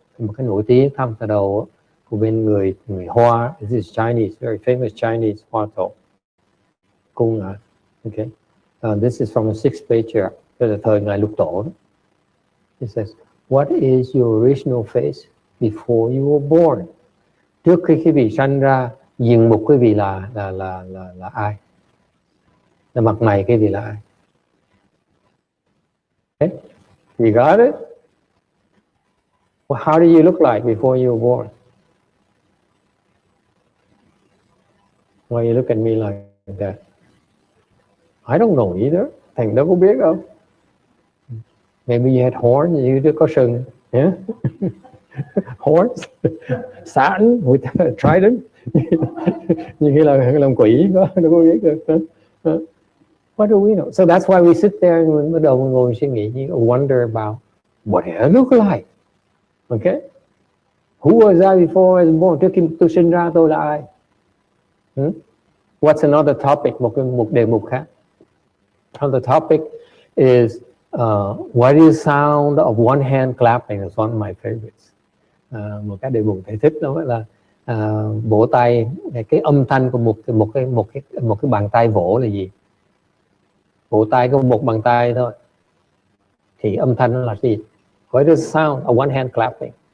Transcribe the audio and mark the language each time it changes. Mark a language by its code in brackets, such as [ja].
[vi] Một cái nổi tiếng tham thọ đầu của bên người Hoa. [en] This is Chinese, very famous Chinese Hua Tou. [vi] Cung à? [en] Okay. This is from the 6th page. [vi] Đây là thời ngài Lục Tổ. [en] It says, what is your original face before you were born? [vi] Trước khi quý vị sanh ra, diện mục quý vị là ai? Là mặt mày quý vị là ai? [en] Okay. You got it? Well, how do you look like before you were born? Why you look at me like that? I don't know either. [vi] Thành đâu có biết đâu. [en] Maybe you had horns, you [vi] có sừng. [en] Yeah? Horns, sẵn, with a trident. [vi] Như cái là làm quỷ đó, đâu có biết được. [en] What do we know? So that's why we sit there and [vi] bắt đầu ngồi suy nghĩ, [en] wonder about what I look like. Okay? Who was I before I was born? [vi] Trước khi tôi sinh ra tôi là ai? [en] What's another topic? [vi] Một đề mục khác. [en] Another topic is what is sound of one hand clapping? Is one of my favorites. [vi] Một cái đề mục thầy thích đó là vỗ tay. Cái âm thanh của một cái bàn tay vỗ là gì? Vỗ tay có một bàn tay thôi. Thì âm thanh nó là gì? [en] What is sound of one hand clapping?